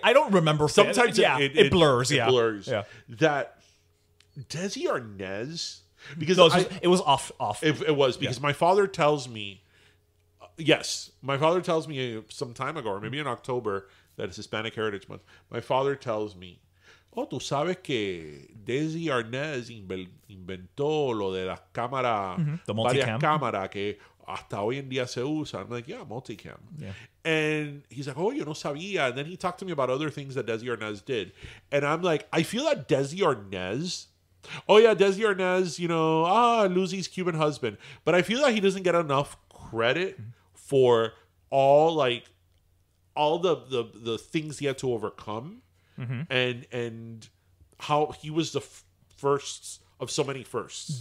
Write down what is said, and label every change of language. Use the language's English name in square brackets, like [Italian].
[English] I don't remember. Sometimes it blurs. It blurs. Yeah. That Desi Arnaz, because it was off. It was because my father tells me. Yes, my father tells me some time ago, or maybe in October, that it's Hispanic Heritage Month. My father tells me, oh, [Spanish] tú sabes que Desi Arnaz inventó lo de las cámaras, varias cámaras que hasta hoy en día se usan. [English] I'm like, yeah, multicam. Yeah. And he's like, oh, [Spanish] yo no sabía. [English] And then he talked to me about other things that Desi Arnaz did. And I'm like, I feel that Desi Arnaz... Oh, yeah, Desi Arnaz, Lucy's Cuban husband. But I feel that he doesn't get enough credit for all the things he had to overcome, and how he was the first of so many firsts.